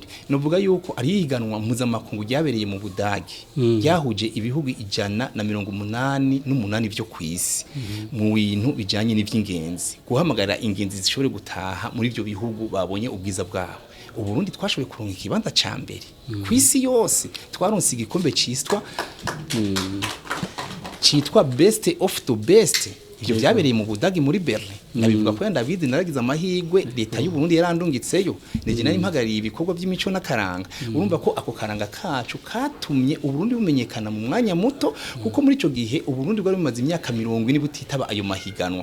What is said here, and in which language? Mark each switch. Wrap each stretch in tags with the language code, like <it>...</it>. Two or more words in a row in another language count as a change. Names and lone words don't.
<rn>Novuga yuko ari higanwa mpuzamakungu ryabereye mu Budagi yahuje ibihugu 188 byo kwisi mu bintu bijanye n'ivy'ingenzi guhamagara ingenzi zishobore gutaha muri ibyo bihugu babonye ubwiza bwabo. Uburundi twashoboye kuronka ikibanza ca mbere kwisi yose twaronse igikombe citwa</rn> <en>best of the best.</en> <rn>Ivyo byabereye mu Budagi muri Berlin. Nabivuga ko David naragize amahigwe leta y'u Burundi yarandungitseyo. Neje nari mpagariye ibikorwa by'imico n'akaranga. Urumva ko ako karanga kacu katumye Uburundi bumenyekana mu mwanya muto kuko muri ico gihe Uburundi bwari bumaze imyaka 40 butitaba ayo mahiganwa.</rn>